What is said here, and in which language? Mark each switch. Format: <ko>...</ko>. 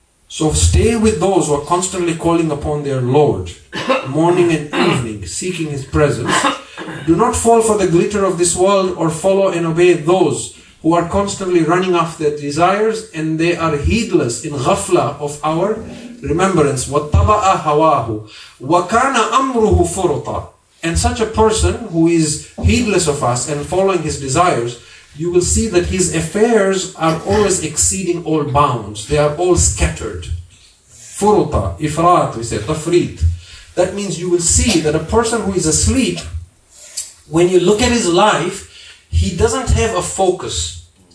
<en>So stay with those who are constantly calling upon their Lord, morning and evening, seeking His presence. Do not fall for the glitter of this world or follow and obey those who are constantly running after their desires and they are heedless in ghafla of our remembrance.</en> <ar>وَاتَّبَعَ هَوَاهُ وَكَانَ أَمْرُهُ فُرُطًا.</ar> <en>And such a person who is heedless of us and following his desires, you will see that his affairs are always exceeding all bounds. They are all scattered. Furuta, ifrat, we say, tafrit. That means you will see that a person who is asleep, when you look at his life, he doesn't have a focus.</en>